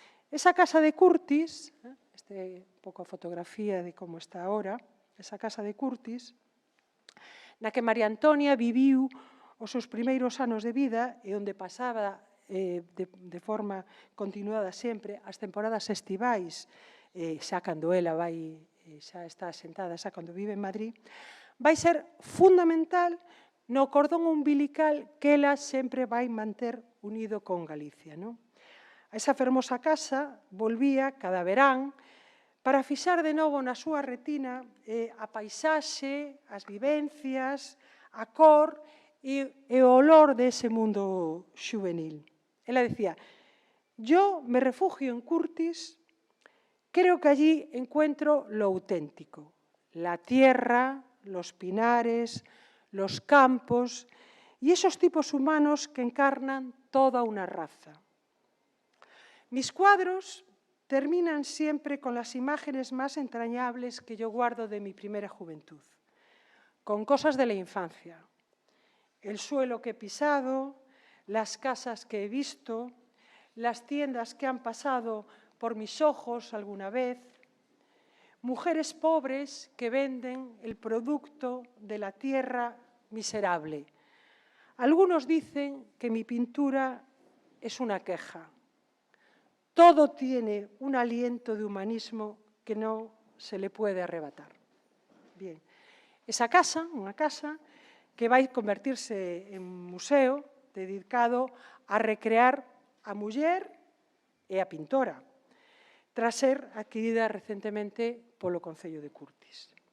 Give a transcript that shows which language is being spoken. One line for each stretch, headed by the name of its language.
Galician: Esa casa de Curtis, esta é un pouco a fotografía de como está ahora, esa casa de Curtis, na que María Antonia viviu os seus primeiros anos de vida e onde pasaba de forma continuada sempre as temporadas estivais, xa cando ela xa está asentada, xa cando vive en Madrid, vai ser fundamental no cordón umbilical que ela sempre vai manter unido con Galicia. A esa fermosa casa volvía cada verán para fixar de novo na súa retina a paisaxe, as vivencias, a cor e o olor dese mundo xuvenil. Ela decía,
Spanish: yo me refugio en Curtis, creo que allí encuentro lo auténtico, la tierra, los pinares, los campos y esos tipos humanos que encarnan toda una raza. Mis cuadros terminan siempre con las imágenes más entrañables que yo guardo de mi primera juventud, con cosas de la infancia, el suelo que he pisado, las casas que he visto, las tiendas que han pasado por mis ojos alguna vez, mujeres pobres que venden el producto de la tierra miserable. Algunos dicen que mi pintura es una queja. Todo tiene un aliento de humanismo que no se le puede arrebatar.
Galician: Bien, esa casa, unha casa que vai convertirse en museo dedicado a recrear a muller e a pintora, tras ser adquirida recentemente polo Concello de Curtis.